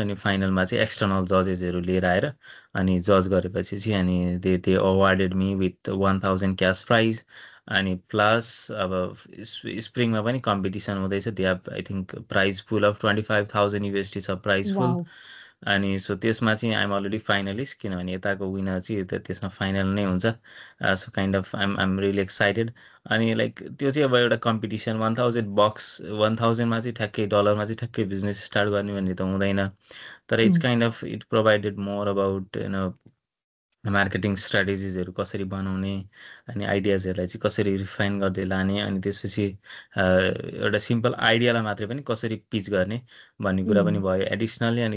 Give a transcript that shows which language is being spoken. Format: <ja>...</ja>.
<ne>अनि फाइनलमा चाहिँ एक्सटर्नल जजेसहरू लिएर आएर अनि जज गरेपछि चाहिँ अनि</ne> <en>They awarded me with 1000 cash price.</en> <ne>अनि प्लस अब स्प्रिङमा पनि कम्पिटिसन हुँदैछ।</ne> <en>they have I think prize pool of 25,000 USD</en> <ne>छ प्राइज पुल। वाउ अनि सो त्यसमा चाहिँ</ne> <en>I'm already finalist,</en> <ne>किनभने यताको विनर चाहिँ त्यसमा फाइनल नै हुन्छ।</ne> <en>So kind of I'm really excited.</en> <ne>अनि लाइक त्यो चाहिँ अब एउटा कम्पिटिसन, $1000, 1000मा चाहिँ ठ्याक्कै डलरमा चाहिँ ठ्याक्कै बिजनेस स्टार्ट गर्ने भन्ने त हुँदैन। तर</ne> <en>it's kind of it provided more about marketing स्ट्राटेजिजहरू</en> <ne>कसरी बनाउने, अनि आइडियाजहरूलाई चाहिँ कसरी रिफाइन गर्दै लाने, अनि त्यसपछि एउटा सिम्पल आइडियालाई मात्रै पनि कसरी पिच गर्ने भन्ने कुरा पनि भयो एडिसनली।</ne>